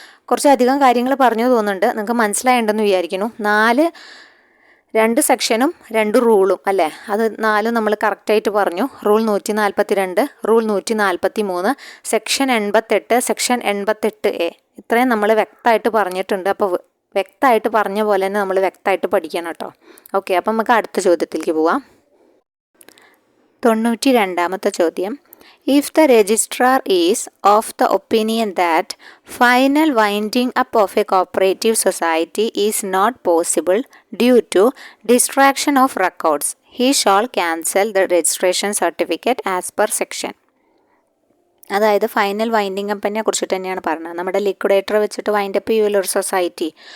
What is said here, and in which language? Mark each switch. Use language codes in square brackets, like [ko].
[ml] കുറച്ചധികം കാര്യങ്ങൾ പറഞ്ഞു തോന്നുന്നുണ്ട്, നിങ്ങൾക്ക് മനസ്സിലായിട്ടുണ്ടെന്ന് വിചാരിക്കുന്നു. 2 സെക്ഷനും 2 റൂളും അല്ലേ, അത് 4 നമ്മൾ കറക്റ്റായിട്ട് പറഞ്ഞു. Rule 142, rule 143, section 88, section 88A ഇത്രയും നമ്മൾ വ്യക്തമായിട്ട് പറഞ്ഞിട്ടുണ്ട്. അപ്പോൾ വ്യക്തമായിട്ട് പറഞ്ഞ പോലെ തന്നെ നമ്മൾ വ്യക്തമായിട്ട് പഠിക്കണം കേട്ടോ. ഓക്കെ, അപ്പം നമുക്ക് അടുത്ത ചോദ്യത്തിലേക്ക് പോവാം. 92ാമത്തെ ചോദ്യം. [en] If the registrar is of the opinion that final winding up of a cooperative society is not possible due to distraction of records, he shall cancel the registration certificate as per section. [ml] അതായത് final winding അപ്പിനെ കുറിച്ചിട്ട് തന്നെയാണ് പറഞ്ഞത്. നമ്മുടെ liquidator വെച്ചിട്ട് wind up ചെയ്യുമല്ലോ ഒരു society.